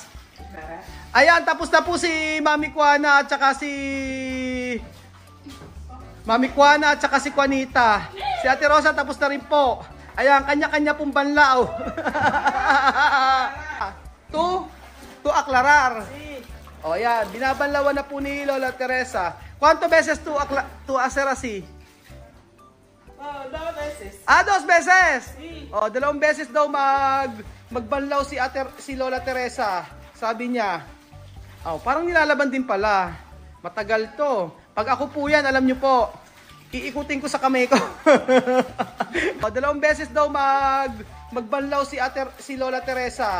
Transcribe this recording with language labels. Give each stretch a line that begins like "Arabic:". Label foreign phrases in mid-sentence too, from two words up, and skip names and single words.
Filipino: Ayan, tapos na po si Mami Kuana at saka si Juanita. Si Ate Rosa tapos na rin po. Ayan, kanya-kanya pong banlaw.
Spanish: To aclarar.
Filipino: O yan, binabanlawan na po ni Lola Teresa.
Spanish: ¿Cuánto veces tú hacer así? 2 veces. 2 veces? Sí.
Filipino: 2 beses daw magbanlaw si Lola Teresa. Sabi niya. Parang nilalaban din pala. Matagal to. Pag ako po yan, alam niyo po, iikutin ko sa kamay ko. 2 beses daw magbanlaw si Lola Teresa.